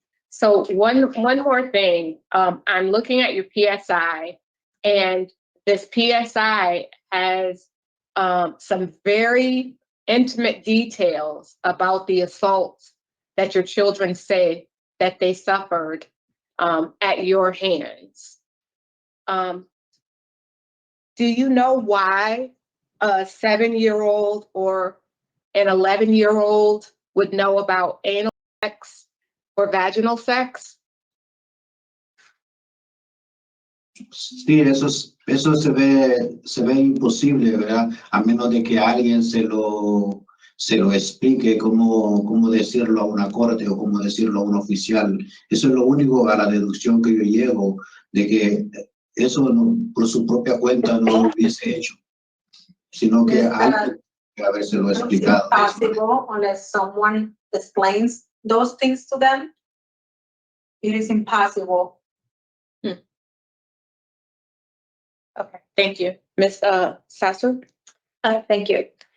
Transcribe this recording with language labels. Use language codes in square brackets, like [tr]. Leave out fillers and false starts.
[en] So one more thing, I'm looking at your PSI, and this PSI has some very intimate details about the assaults that your children say that they suffered at your hands. Do you know why a 7-year-old or an 11-year-old would know about anal sex or vaginal sex? [es] Sí, eso se ve imposible, ¿verdad? A menos de que alguien se lo explique cómo decirlo a una corte o cómo decirlo a un oficial. Eso es lo único a la deducción que yo llego, de que eso por su propia cuenta no lo hubiese hecho, sino que alguien que habérselo [en] It's [es] explicado. [en] impossible unless someone explains those things to them. It is impossible. Okay, thank you. Ms. Sasser? Thank you.